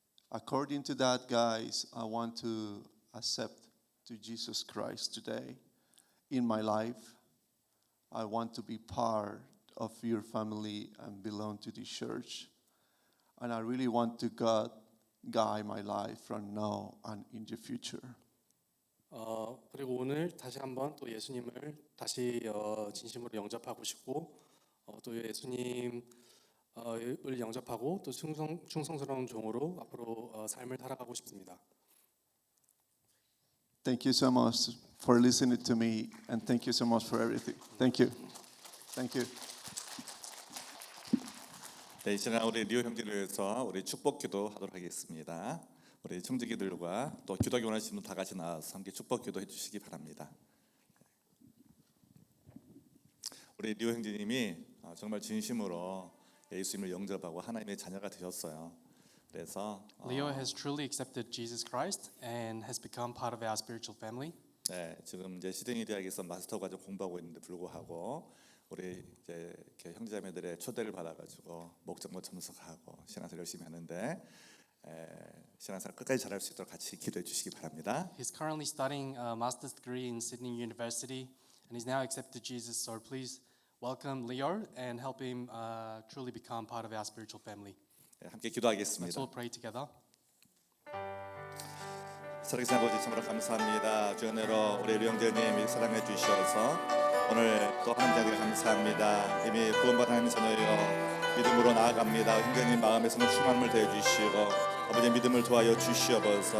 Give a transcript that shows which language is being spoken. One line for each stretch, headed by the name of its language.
English: According to that, guys, I want to accept to Jesus Christ today in my life. I want to be part of your family and belong to the church. And I really want to God guide my life from now and in the future.
Korean: 그리고 오늘 다시 한번 또 예수님을 다시 진심으로 영접하고 싶고 또 예수님을 영접하고 또 충성스러운 종으로 앞으로 삶을 살아가고 싶습니다.
English: Thank you so much for listening to me and thank you so much for everything. Thank you. Thank you.
Korean: 네, 이 시간 우리 리오 형제를 위해서 우리 축복 기도하도록 하겠습니다. 우리 청지기들과 또 기도하기 원하시는 분 다 같이 나와서 함께 축복 기도해 주시기 바랍니다. 우리 리오 형제님이 정말 진심으로 예수님을 영접하고 하나님의 자녀가 되셨어요. 그래서
English: Leo has truly accepted Jesus Christ and has become part of our spiritual family.
Korean: 네, 지금 이제 시드니 대학에서 마스터 과정 공부하고 있는데 불구하고 우리 이제 이렇게 형제자매들의 초대를 받아가지고 목장도 참석하고 신앙생활 열심히 하는데 신앙생활 끝까지 잘할 수 있도록 같이 기도해 주시기 바랍니다.
English: He's currently studying a master's degree in Sydney University and he's now accepted Jesus. So please welcome Leo and help him truly become part of our spiritual family.
Korean: 네, 함께
English: Let's
Korean: 기도하겠습니다.
English: all pray together.
Korean: 살아계신 아버지 참으로 감사합니다. 주의 은혜로 우리 류영재님이 사랑해 주셔서 오늘 또 하나님께 감사합니다. 이미 구원받은 하나님의 자녀여 믿음으로 나아갑니다. 형제님 마음에서는 충만함을 더해주시고 아버지 믿음을 도하여 주시옵소서.